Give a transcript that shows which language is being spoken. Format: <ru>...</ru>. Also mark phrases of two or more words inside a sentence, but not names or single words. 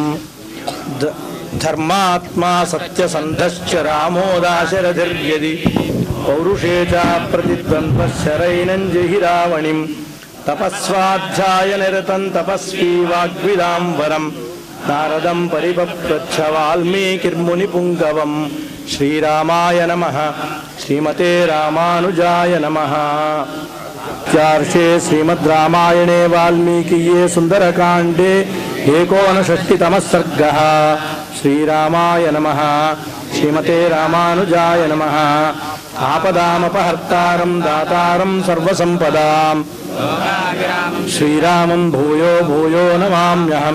<sa>ధర్మాత్మా సత్యసంధశ్చ రామో దాశరథిర్యది పౌరుషే చ ప్రతిద్వంద్వశరైనం జహి రావణిం. తపస్వాధ్యాయ నిరతం తపస్వీ వాగ్విదాంబరం నారదం పరిపప్రచ్ఛ వాల్మీకిర్మునిపుంగవం. శ్రీరామాయ నమః. శ్రీమతే రామానుజాయ నమః. इत्यार्षे श्रीमद् रामायणे वाल्मीकिये सुन्दरकाण्डे 59तमः सर्गः। श्रीरामाय नमः। श्रीमते रामानुजाय नमः। आपदामपहर्तारं दातारं सर्वसम्पदां श्रीरामं भूयो भूयो नमाम्यहम्।</sa>